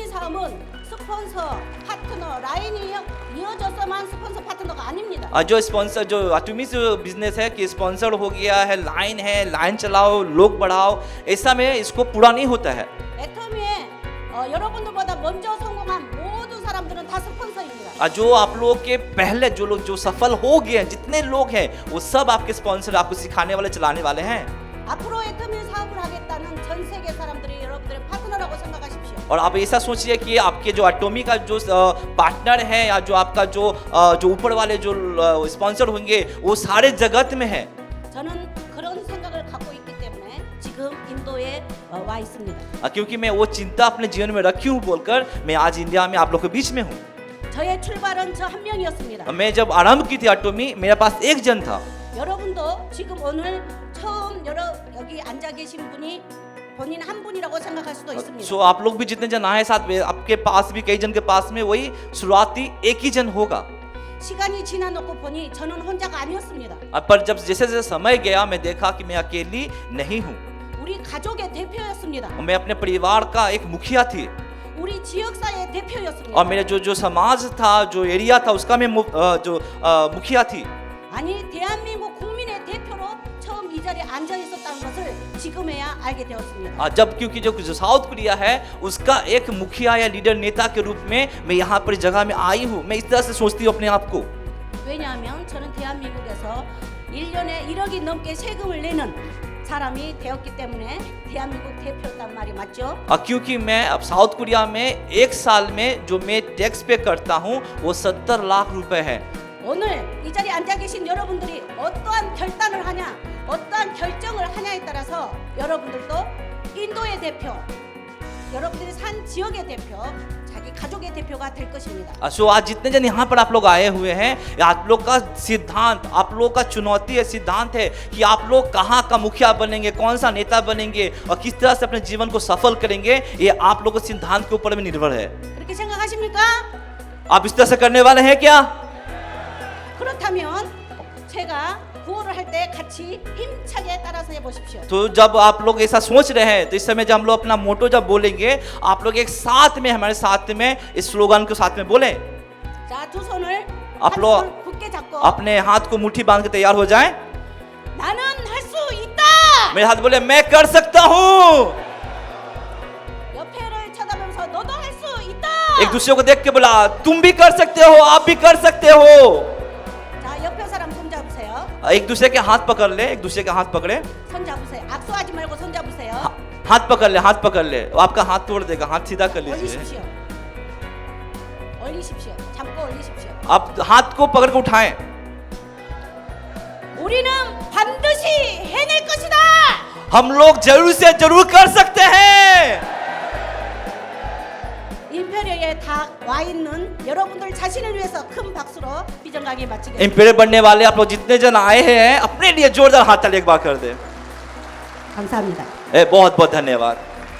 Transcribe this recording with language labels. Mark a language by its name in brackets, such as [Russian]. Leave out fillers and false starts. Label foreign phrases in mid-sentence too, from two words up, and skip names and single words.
[Korean] 애터미 사업은 스폰서 파트너 라인이 이어져서만 스폰서 파트너가 아닙니다. [Hindi] जो स्पॉन्सर जो अटोमिस बिजनेस है कि स्पॉन्सर हो गया है, लाइन चलाओ, लोग बढ़ाओ, ऐसा में इसको पूरा नहीं होता है। [Korean] 애터미에 여러분들보다 먼저 성공한 모든 사람들은 다 스폰서입니다. [Hindi] जो आप लोग के पहले जो लोग जो सफल हो गए हैं, जितने लोग हैं वो सब आपके स्पॉन्सर, आपको सिखाने वाले, चलाने वाले हैं। [Korean] 앞으로 애터미 사업을 하겠다는 전 세계 사람들이 여러분들의 파트너라고 생각하십시오. [Hindi] और आप ऐसा सोचिए कि आपके जो एटोमी का जो पार्टनर है या जो आपका जो ऊपर वाले जो स्पॉन्सर होंगे वो सारे जगत में है। [Korean] 저는 그런 생각을 갖고 있기 때문에 지금 인도에 와 있습니다. [Hindi] क्योंकि मैं वो चिंता अपने जीवन में रखी हूँ बोलकर मैं आज इंडिया में आप लोग के बीच में हूँ। [Korean] 저의 출발은 저 한 명이었습니다. [Hindi] मैं जब आरंभ की थी एटोमी, मेरे पास एक जन था। [Korean] 여러분도 지금 오늘 처음 여기 앉아 계신 분이 본인 한 분이라고 생각할 수도 있습니다. [Hindi] सो आप लोग भी जितने जन आए साथ में, आपके पास भी कई जन के पास में वही शुरुआती एक ही जन होगा। [Korean] 시간이 지나놓고 보니 저는 혼자가 아니었습니다. [Hindi] पर जब जैसे जैसे समय गया मैं देखा कि मैं अकेली नहीं हूँ। [Korean] 우리 가족의 대표였습니다. [Hindi] मैं अपने परिवार का एक मुखिया थी [Korean] 우리 지역사회의 대표였습니다. [Hindi] और मेरे जो समाज था, जो एरिया था उसका मैं मुखिया थी। [Korean] 아니 대한민국 국민의 대표로 처음 이 자리에 앉아 있었다는 것을 지금에야 알게 되었습니다. [Hindi] जब क्योंकि जो साउथ कोरिया है उसका एक मुखिया या लीडर नेता के रूप में मैं यहाँ पर जगह में आई हूँ। मैं इस तरह से सोचती हूँ अपने आप को। [Korean] 왜냐하면 저는 대한민국에서 1년에 1억이 넘게 세금을 내는 사람이 되었기 때문에 대한민국 대표였단 말이 맞죠? [Hindi] क्योंकि मैं अब साउथ कोरिया में एक साल में जो मैं टैक्स पे करता हूँ वो 70 लाख रुपए है। [Korean] 오늘 이 자리에 앉아 계신 여러분들이 어떠한 결단을 하냐, 어떠한 결정을 하냐에 따라서 여러분들도 인도의 대표, 여러분들이 산 지역의 대표, 자기 가족의 대표가 될 것입니다. [Hindi] सो आज जितने जन यहाँ पर आप लोग आए हुए हैं, आप लोग का सिद्धांत, आप लोग का चुनौती है, सिद्धांत है कि आप लोग कहाँ का मुखिया बनेंगे, कौन सा नेता बनेंगे और किस तरह से अपने जीवन को सफल करेंगे, ये आप लोग के सिद्धांत के ऊपर में निर्भर है। [Korean] 그렇게 생각하십니까? [Hindi] आप इस तरह से करने वाले हैं क्या? [Korean] 그렇다면 제가 구호를 할 때 같이 힘차게 따라서 해보십시오. [Hindi] तो जब आप लोग ऐसा सोच रहे हैं तो इस समय जब हम लोग अपना मोटो जब बोलेंगे, आप लोग एक साथ में हमारे साथ में इस स्लोगन को साथ में बोलें। [Korean] 자, 두 손을 [Hindi] आप [Korean] 한 [Hindi] लोग [Korean] 손을 굳게 잡고 [Hindi] अपने हाथ को मुट्ठी बांध के तैयार हो जाएं। [Korean] 나는 할 수 있다. [Hindi] मेरे हाथ बोले मैं कर सकता हूँ। [Korean] 옆에를 쳐다보면서 너도 할 수 있다. [Hindi] एक दूसरे को देख के बोला तुम भी कर सकते हो, आप भी कर सकते हो। [Korean] 자, 옆에 사람 손 잡으세요. [Hindi] एक दूसरे के हाथ पकड़ ले, एक दूसरे के हाथ पकड़े, [Korean] 손 잡으세요. 악수하지 말고 손 잡으세요. [Hindi] हाथ पकड़ ले, हाथ पकड़ ले। वो आपका हाथ तोड़ देगा, हाथ सीधा कर लीजिए। [Korean] 올리십시오. 올리십시오. 잡고 올리십시오. [Hindi] आप हाथ को पकड़ के उठाएं। [Korean] 우리는 반드시 해낼 것이다. [Hindi] हम लोग जरूर से जरूर कर सकते हैं। [Korean] 임페리어에 다 와 있는 여러분들 자신을 위해서 큰 박수로 비전강의 마치겠습니다. [Hindi] एम्पायर बनने वाले आप लोग जितने जन आए हैं अपने लिए जोरदार हाथ ताली एक बार कर दे। [Korean] 감사합니다. [Hindi] बहुत बहुत धन्यवाद।